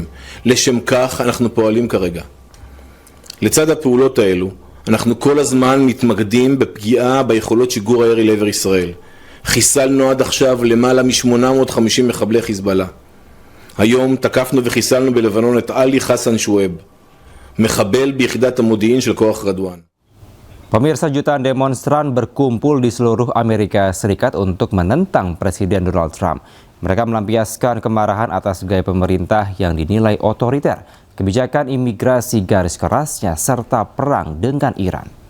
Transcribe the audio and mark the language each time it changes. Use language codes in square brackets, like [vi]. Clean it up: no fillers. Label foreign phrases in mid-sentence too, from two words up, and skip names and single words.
[he] לשם כך אנחנו פועלים כרגע. לצד הפעולות האלו, אנחנו כל הזמן מתמקדים בפגיעה ביכולות שיגור הירי לעבר ישראל. חיסלנו עד עכשיו למעלה מ-850 מחבלי חיזבאללה. היום תקפנו וחיסלנו בלבנון את עלי חסן שואב, מחבל ביחידת המודיעין של כוח רדואן. [id] Pemirsa, jutaan demonstran berkumpul di seluruh Amerika Serikat untuk menentang Presiden Donald Trump. Mereka melampiaskan kemarahan atas gaya pemerintah yang dinilai otoriter. kebijakan imigrasi garis kerasnya, serta perang dengan Iran.